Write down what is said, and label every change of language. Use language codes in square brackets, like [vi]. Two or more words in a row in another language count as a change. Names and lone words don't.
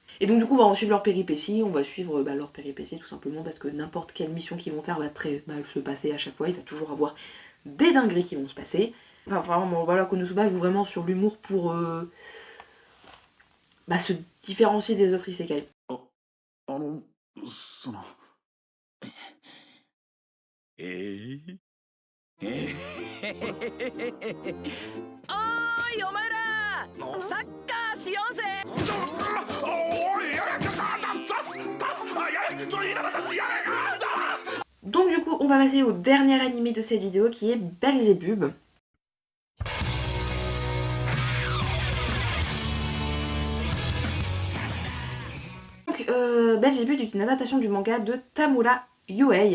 [fr] Et donc du coup, on va suivre leur péripéties, on va suivre leur péripéties tout simplement parce que n'importe quelle mission qu'ils vont faire va très mal se passer à chaque fois, il va toujours avoir des dingueries qui vont se passer. Enfin vraiment, voilà, Konosuba joue vraiment sur l'humour pour se différencier des autres isekai. [ja] おーいお前らサッカーしようぜ [fr] Donc du coup, on va passer au dernier animé de cette vidéo qui est Belzebub. Donc Belzebub est une adaptation du manga de Tamura Yohei.